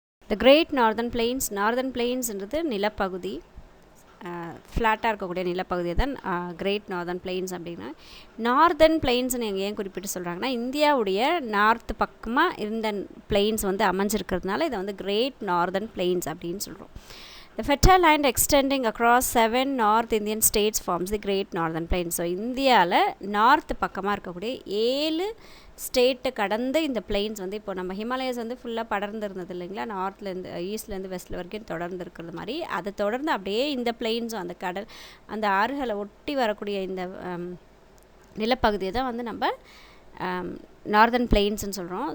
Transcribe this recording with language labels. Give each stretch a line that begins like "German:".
Tamil: The great northern planes. Northern பிளெயின்ஸ்ன்றது நிலப்பகுதி, ஃப்ளாட்டாக இருக்கக்கூடிய நிலப்பகுதியை தான் கிரேட் நார்தர்ன் பிளெயின்ஸ் அப்படின்னா. நார்தர்ன் பிளெயின்ஸ்னு எங்கள் ஏன் குறிப்பிட்டு சொல்கிறாங்கன்னா, இந்தியாவுடைய நார்த் பக்கமாக இருந்த பிளெயின்ஸ் வந்து அமைஞ்சிருக்கிறதுனால இதை வந்து கிரேட் நார்தர்ன் பிளெயின்ஸ் அப்படின்னு சொல்கிறோம்.
English: The fertile land extending across 7 North Indian states forms the Great Northern Plains.
Tamil: So இந்தியாவில் நார்த் பக்கமாக இருக்கக்கூடிய 7 ஸ்டேட்டை கடந்து இந்த பிளெயின்ஸ் வந்து இப்போ நம்ம ஹிமாலயஸ் வந்து ஃபுல்லாக படர்ந்து இருந்தது இல்லைங்களா, நார்த்லேருந்து ஈஸ்ட்லேருந்து வெஸ்ட்டில் வரைக்கும் தொடர்ந்து இருக்கிறது மாதிரி அதை தொடர்ந்து அப்படியே இந்த பிளெயின்ஸும் அந்த கடல் அந்த ஆறுகளை ஒட்டி வரக்கூடிய இந்த நிலப்பகுதியை தான் வந்து நம்ம நார்தர்ன் பிளெயின்ஸ்னு சொல்கிறோம்.